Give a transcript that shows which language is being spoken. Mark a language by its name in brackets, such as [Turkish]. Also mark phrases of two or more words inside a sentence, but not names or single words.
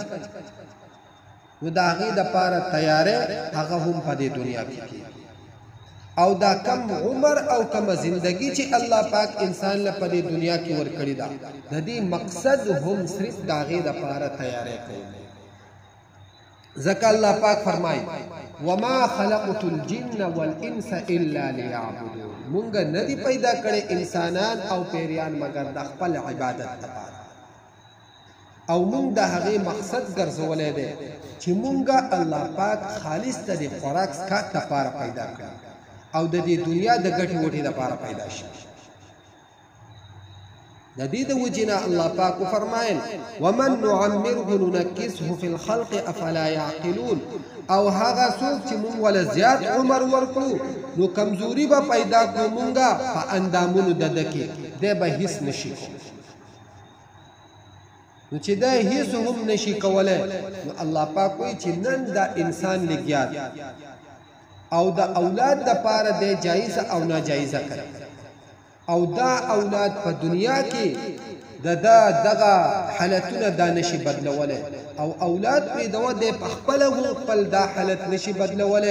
[Pashto] نو د هغې دپاره تیاری هغه هم په دې دنیا کې کېږي. او دا کم عمر او کم زندگی چې الله پاک انسان له په دې دنیا کې ورکړې ده د دې مقصد هم صرف د هغې دپاره تیاری کوي. ځکه الله پاک فرمایي [Arabic] وما خلقت الجن والانس الا لیعبدون، [Pashto] مونږ نه دي پیدا کړی انسانان او پیریان مګر د خپل عبادت دپاره، او مونږ د هغې مقصد ګرځولی دی چې مونږ الله پاک خالص ته د خوراک څښاک دپاره پیدا کړي او د دې دنیا د ګټې وټې دپاره پیدا شي. د دې د وجې نه الله پاک وفرمایل [Arabic] ومن نعمره ننکسه فی الخلق افلا یعقلون، [Pashto] او هغه څوک چې مونږ وله زیات عمر ورکړو نو کمزوري به پیدا کړو مونږه په اندامونو د ده کې، دی به هیڅ نشي کولی. نو چې دا هیڅ هم نشي کولی نو الله پاک وایي چې نن دا انسان لګیا دی او د اولاد دپاره دی جایزه او ناجایزه کوي، او دا اولاد په دنیا کې دغه حالتونه دا نشي بدلولی، او اولاد پرېږدوه دی په خپله هم خپل دا حالت نشي بدلولی.